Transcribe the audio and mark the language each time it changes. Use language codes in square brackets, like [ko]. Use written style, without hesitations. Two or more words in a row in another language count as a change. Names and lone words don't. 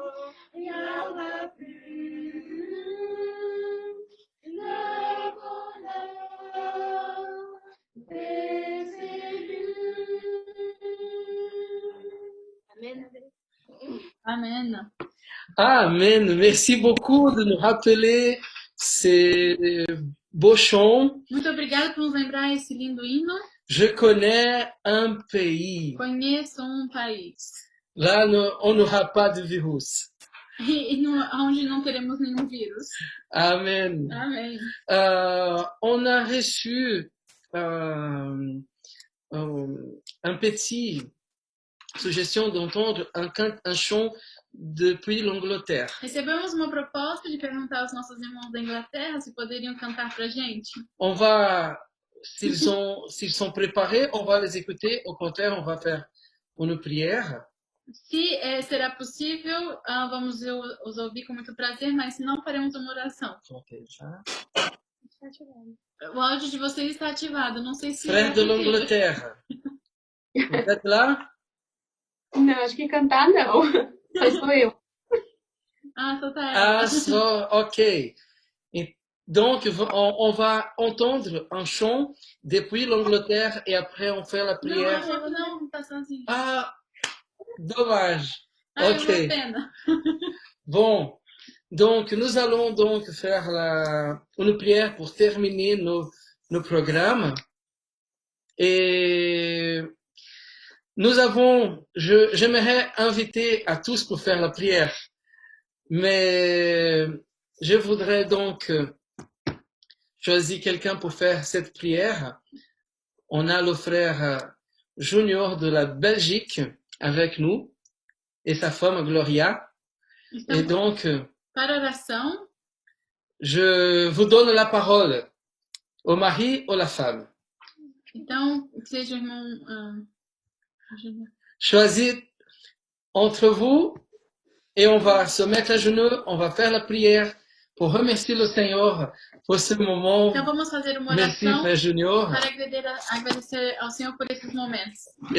[fr] Rien va plus le bonheur des élus. Amen. Amen. Amen. Merci beaucoup de nous rappeler ces beaux chants. [pt] Muito obrigada por nos lembrar esse lindo hino. [fr] Je connais un pays. [pt] Conheço país. [fr] Là, on n'aura pas de virus. [pt] Onde não teremos nenhum vírus. [fr] Amen. [pt] Amém. [fr] On a reçu un petit suggestion d'entendre un chant depuis l'Angleterre. [pt] Recebemos uma proposta de perguntar aos nossos irmãos da Inglaterra se poderiam cantar pra gente. [fr] On va, s'ils sont préparés, on va les écouter. Au contraire, on va faire une prière. [pt] Se será possível, vamos os ouvir com muito prazer, mas se não, faremos uma oração. O áudio de vocês está ativado, não sei se... [fr] Frère de l'Angleterre, vous êtes là? [pt] Não, acho que cantar não. Só sou eu. Ah, só tá ela. Ah, ok. [fr] Et donc, on va entendre un chant depuis l'Angleterre et après on fait la prière. [pt] Não, tá sozinho. [fr] Ah, dommage. Ah, Ok. [pt] é uma pena. [fr] Bon, donc nous allons donc faire une prière pour terminer nos programmes. Et j'aimerais inviter à tous pour faire la prière. Mais je voudrais donc choisir quelqu'un pour faire cette prière. On a le frère Junior de la Belgique avec nous et sa femme Gloria. Et donc, [pt] para oração, [fr] je vous donne la parole au mari ou la femme. [pt] então, que seja o irmão... [fr] Choisissez entre vous et on va se mettre à genoux, on va faire la prière pour remercier le Seigneur pour ce moment. [pt] Então, vamos fazer uma [fr] Merci, [pt] oração [fr] frère Junior. [pt] para agradecer ao Senhor por esses momentos.